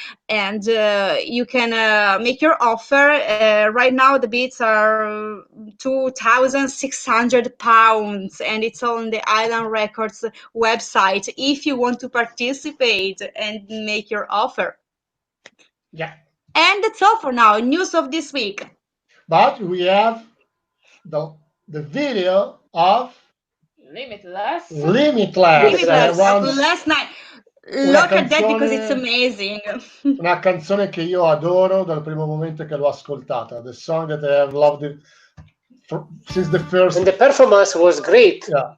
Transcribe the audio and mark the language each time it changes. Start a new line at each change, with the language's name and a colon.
English: And you can make your offer. Right now the bids are £2,600, and it's on the Island Records website if you want to participate and make your offer. Yeah. And that's all for now. News of this week. But we have the video of Limitless. Last night. Look at that because it's amazing.
Italian: Una canzone che io adoro dal primo momento che l'ho ascoltata.
English: The song that I have loved it since the first. And the performance was great.